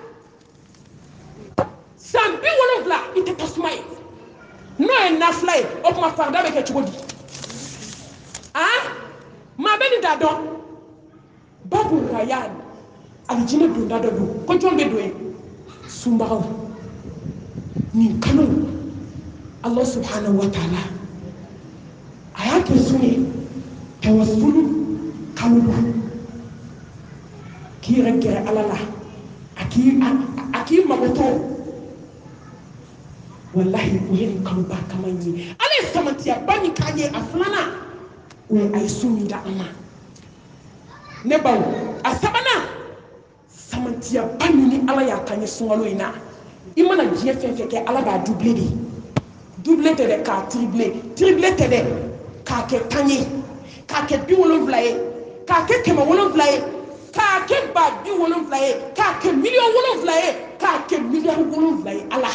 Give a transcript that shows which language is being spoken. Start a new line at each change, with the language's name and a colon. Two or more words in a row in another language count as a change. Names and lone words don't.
Bambara: san 70 i tɛ tasuma ye n'o ye nafila ye o tuma farida bɛ kɛ cogo di maa bɛ nin t'a dɔn
Arabic: باب الريان
Bambara: alijinɛ donda dɔ don ko jɔn bɛ don yen sunbagaw nin kalo
Arabic: الله سبحانه وتعالى
Bambara: a y'a kɛ sun ye tawassulu kalo k'i yɛrɛ gɛrɛ ala la a k'i mago to wallahi o ye nin kalo ba kama ye ala ye samatiya ba min k'an ye a filanan o ye a ye sun min da an ma ne baw a sabanan samatiya ba min ni ala y'a k'an ye sunkalo in na i mana diɲɛ fɛn fɛn kɛ ala b'a doublé de doublé tɛ dɛ k'a triplé tɛ dɛ k'a kɛ 10 ye k'a kɛ 70 ye k'a kɛ 700 ye k'a kɛ 70 ye k'a kɛ 700 ye k'a kɛ 700 ye